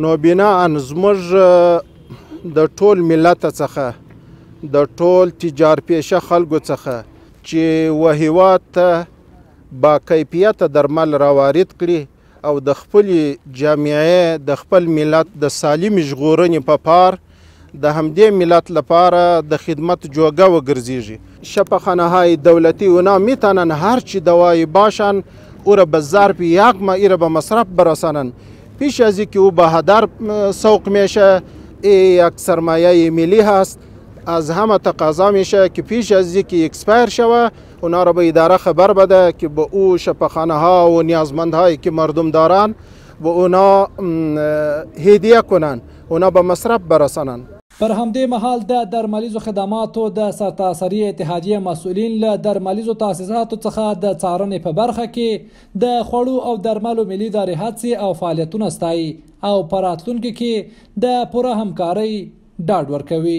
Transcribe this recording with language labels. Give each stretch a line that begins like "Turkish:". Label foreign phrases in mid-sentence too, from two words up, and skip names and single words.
Pashto: نو بناء زموږ د ټول ملت څخه د ټول تجار پیشه خلکو څخه چې و هیواد ته با کیفیته درمل راوارد کړي او د خپل جامعې د خپل ملت د سالم ژغورنې په پار د همدې ملت لپاره د خدمت جوگه وگرزیږي.
Persian: شفاخانه‌های دولتی اونا میتونن هرچی دوای باشن او را به ظرف یک ماه را به مصرف برسانن. پیش از اینکه او به هدر سوق میشه یک سرمایه ملی هست از همه تقاضا میشه که پیش از اینکه اکسپایر شوه اونا را به اداره خبر بده که به او شفاخانه ها و نیازمندهایی که مردم دارن و اونا هدیه کنن اونا به مصرف برسانن.
Pashto: پر همدې مهال د درملیزو خدماتو د سرتاسري اتحادیې مسؤلین له درملیزو تاسیساتو څخه د څارنې په برخه کې د خوړو او درملو ملي ادارې هڅې او فعالیتونه ستایي او په راتلونکي کې د پوره همکارۍ ډاډ ورکوي.